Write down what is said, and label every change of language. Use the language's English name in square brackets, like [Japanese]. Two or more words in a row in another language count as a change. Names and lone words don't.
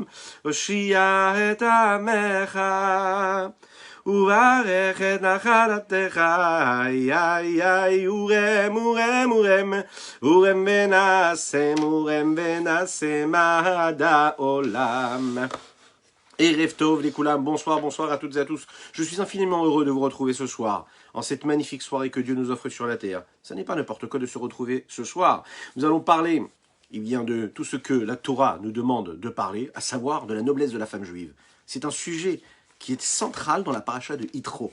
[Hebrew] הושיע את עמך, וברך את נחלתך, איי איי איי, ורם ורם ורם, ורם ונשם עד העולם. ערב טוב [French] les Koulam, bonsoir à toutes et à tous. Je suis infiniment heureux de vous retrouver ce soir, en cette magnifique soirée que Dieu nous offre sur la terre. Ça n'est pas n'importe quoi de se retrouver ce soir. Nous allons parler, de tout ce que la Torah nous demande de parler, à savoir de la noblesse de la femme juive. C'est un sujet qui est central dans la paracha de Yitro.